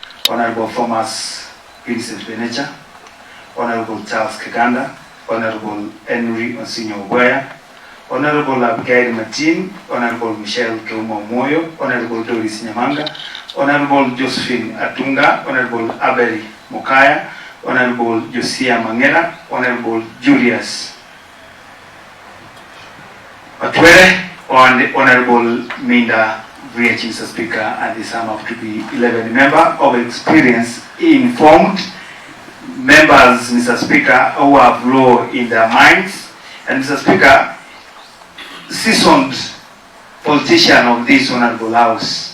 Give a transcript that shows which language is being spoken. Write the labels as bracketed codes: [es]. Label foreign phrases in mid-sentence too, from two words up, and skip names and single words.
[en] Honorable Thomas Vincent Benecha, Honorable Charles Kaganda, Honorable Henry Onsinyo Ogoya, Honorable Abigail Martin, Honorable Michelle Keuma Moyo, Honorable Doris Nyamanga, Honorable Josephine Atunga, Honorable Abel Mokaya, Honorable Josia Mangera, Honorable Julius Atwere, and Honorable Minda VH, Mr. Speaker, and the sum of to be 11 members of experience, informed members, Mr. Speaker, who have law in their minds, and Mr. Speaker, seasoned politician of this honorable house.